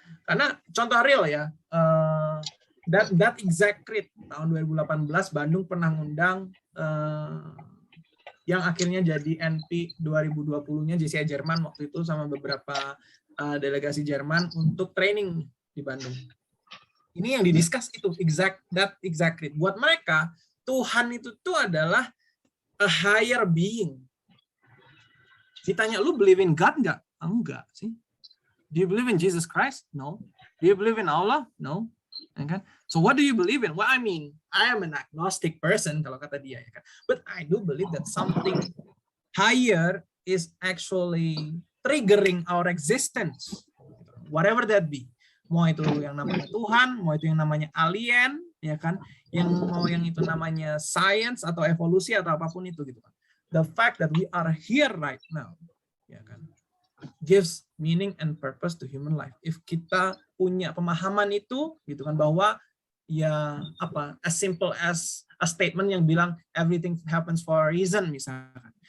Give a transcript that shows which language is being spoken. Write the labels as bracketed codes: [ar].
[id] Karena contoh real ya, [en] that exact crit [id] tahun 2018 Bandung pernah ngundang yang akhirnya jadi NP 2020-nya JCI Jerman waktu itu sama beberapa delegasi Jerman untuk training di Bandung. Ini yang didiskus itu exact rate. Buat mereka Tuhan itu tuh adalah [en] a higher being. [id] Ditanya lu [en] believe in God [id] nggak? Enggak sih. [en] Do you believe in Jesus Christ? No. Do you believe in Allah? No. [id] Ya kan? [en] So what do you believe in? Well, I mean, I am an agnostic person [id] kalau kata dia ya kan. [en] But I do believe that something higher is actually triggering our existence, whatever that be. [id] Mau itu yang namanya Tuhan, mau itu yang namanya alien, ya kan? Mau yang itu namanya science atau evolusi atau apapun itu gitu kan. [en] The fact that we are here right now, [id] ya kan, [en] gives meaning and purpose to human life. If [id] kita punya pemahaman itu, gitu kan, bahwa ya [en] as simple as a statement [id] yang bilang [en] everything happens for a reason [id] misalkan.